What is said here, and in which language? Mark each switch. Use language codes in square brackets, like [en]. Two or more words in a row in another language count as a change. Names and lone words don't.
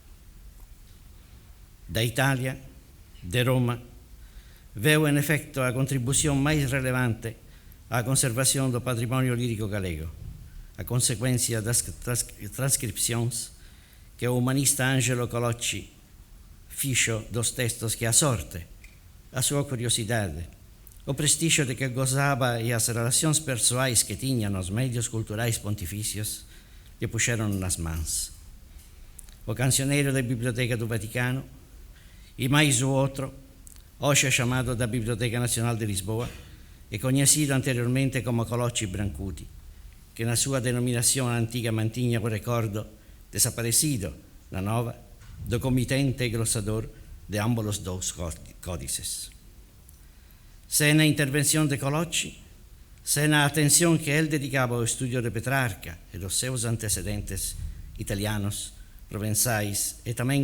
[pt] Da Itália, de Roma, [gl] veo en efecto a contribución máis relevante á conservación do patrimonio lírico galego, a consecuencia das transcripcións que o humanista Angelo Colocci fixo dos textos que a sorte, a súa curiosidade, o prestixio de que gozaba e as relacións persoais que tiña nos medios culturais pontificios lle puxeron nas mans. [pt] O cancioneiro da Biblioteca do Vaticano e mais o outro, hoxe chamado da Biblioteca Nacional de Lisboa e conhecido anteriormente como Colocci Brancuti, que na sua denominação antiga mantinha o recordo desaparecido na nova do comitente e glossador de ambos os dois códices. Se na intervenção de Colocci, se na atenção que ele dedicava ao estudo de Petrarca e dos seus antecedentes italianos provenzais e também